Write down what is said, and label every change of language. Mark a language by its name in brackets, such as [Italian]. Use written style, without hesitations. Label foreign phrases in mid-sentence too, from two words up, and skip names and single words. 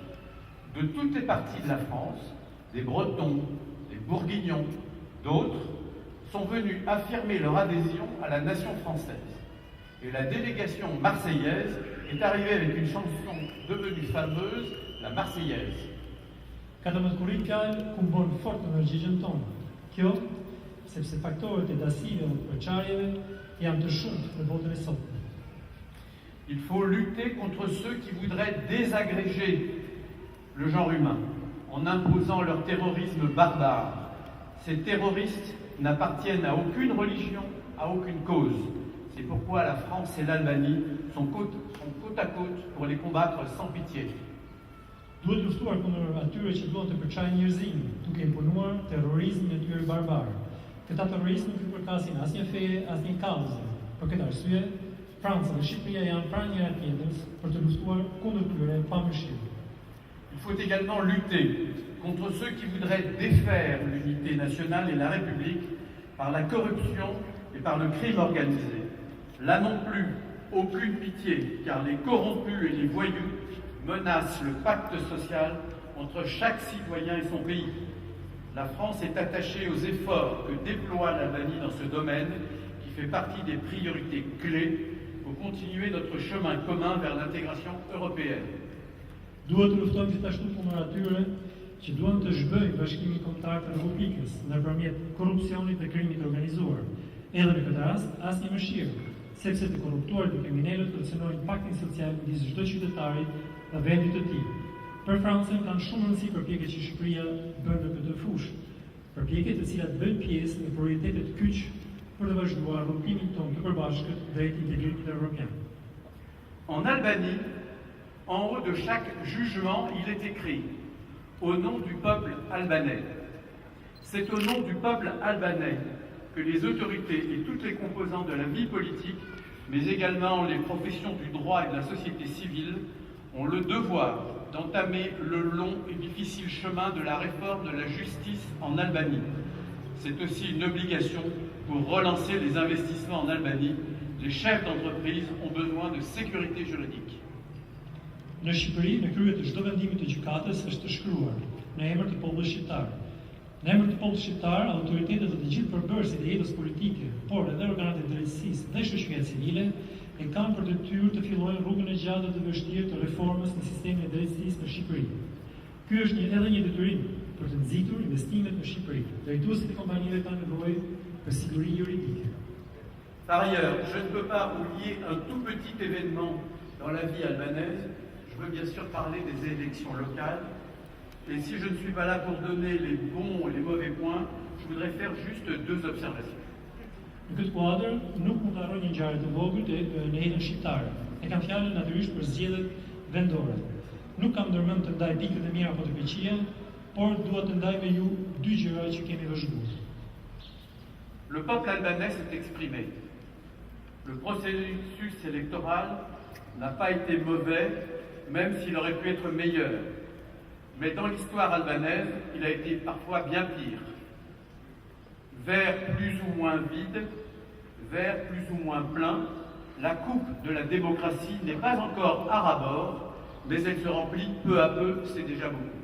[French] De toutes les parties de la France, des Bretons, des Bourguignons, d'autres, sont venus affirmer leur adhésion à la nation française. Et la délégation marseillaise est arrivée avec une chanson devenue fameuse, la Marseillaise. [Albanian] 14 korrik fjalë ku bën fort energjinë tonë. Kjo, sepse faktorët e dasive dhe përçarjeve janë të shumtë në botën e sotme. [French] Il faut lutter contre ceux qui voudraient désagréger le genre humain en imposant leur terrorisme barbare. Ces terroristes n'appartiennent à aucune religion, à aucune cause. C'est pourquoi la France et l'Albanie sont côte à côte pour les combattre sans pitié. [Albanian] Duhet luftuar kundër atyre që duan të përçajnë njerëzimin, duke imponuar terrorizmin e tyre barbar. Këta terroristë nuk i përkasin asnjë feje, asnjë kauze. Për këtë arsye, Franca dhe Shqipëria janë pranë njëra tjetrës për të luftuar kundër tyre pa mëshirë. [French] Il faut également lutter contre ceux qui voudraient défaire l'unité nationale et la République par la corruption et par le crime organisé. Là non plus, aucune pitié, car les corrompus et les voyous menacent le pacte social entre chaque citoyen et son pays. La France est attachée aux efforts que déploie l'Albanie dans ce domaine, qui fait partie des priorités clés pour continuer notre chemin commun vers l'intégration européenne. [Albanian] Duhet të luftojmë gjithashtu kundër atyre që duan të zhbëjnë Bashkimin Kombëtar të Republikës nëpërmjet korrupsionit dhe krimit organizuar. Edhe në këtë rast, asnjë mëshirë, sepse të korruptuarit dhe kriminalët kërcënojnë paktin social midis çdo kyçetari dhe vendit të tij. Për Francën kanë shumë rëndësi përpjekjet që Shqipëria bën në këtë fushë, përpjekje të cilat bëjnë pjesë në prioritetet kyç për të vazhduar rrugtimin tonë të përbashkët drejt integrimit evropian. [French] En Albanie, en haut de chaque jugement, il est écrit « Au nom du peuple albanais ». C'est au nom du peuple albanais que les autorités et toutes les composantes de la vie politique, mais également les professions du droit et de la société civile, ont le devoir d'entamer le long et difficile chemin de la réforme de la justice en Albanie. C'est aussi une obligation pour relancer les investissements en Albanie. Les chefs d'entreprise ont besoin de sécurité juridique. [Albanian] Në Shqipëri, në krye të çdo vendimi të gjykatës është të shkruar në emër të popullit shqiptar. Në emër të popullit shqiptar, autoritetet dhe të gjithë përbërësit e jetës politike, por edhe organet e drejtësisë dhe shoqëria civile e kanë për detyrë të fillojnë rrugën e gjatë dhe të vështirë të reformës në sistemin e drejtësisë në Shqipëri. Ky është edhe një detyrim për të nxitur investimet në Shqipëri. Drejtuesit e kompanive kanë nevojë për siguri juridike. [French] Par ailleurs, je ne peux pas oublier un tout petit événement dans la vie albanaise. Je veux bien sûr parler des élections locales. Et si je ne suis pas là pour donner les bons et les mauvais points, je voudrais faire juste deux observations. [Albanian] Në këtë kuadër, nuk mund të harroj një ngjarje të vogël në jetën shqiptare. E kam fjalën natyrisht për zgjedhjet vendore. Nuk kam ndërmend të ndaj pikët e mira apo të këqija, por dua të ndaj me ju dy gjëra që kemi vëzhguar. [French] Le peuple albanais s'est exprimé. Le processus électoral n'a pas été mauvais, même s'il aurait pu être meilleur. Mais dans l'histoire albanaise, il a été parfois bien pire. Verre plus ou moins vide, verre plus ou moins plein, la coupe de la démocratie n'est pas encore à ras-bord, mais elle se remplit peu à peu, c'est déjà beaucoup.